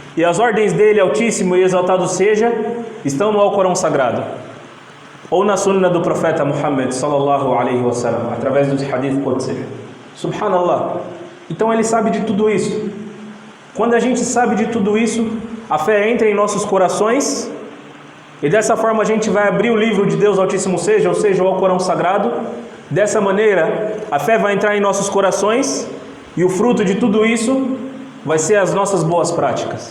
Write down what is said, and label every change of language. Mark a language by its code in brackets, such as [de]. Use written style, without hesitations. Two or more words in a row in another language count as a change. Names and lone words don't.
[pt] E as ordens dele, Altíssimo e exaltado seja, estão no Alcorão Sagrado, ou na Sunna do profeta Muhammad [ar] صلى الله عليه وسلم, [pt] através dos [ar] حديث قدسي. [pt] Subhanallah. Então ele sabe de tudo isso. Quando a gente sabe de tudo isso, a fé entra em nossos corações, e dessa forma a gente vai abrir o livro de Deus Altíssimo seja, ou seja, o Alcorão Sagrado. Dessa maneira, a fé vai entrar em nossos corações, e o fruto de tudo isso vai ser as nossas boas práticas.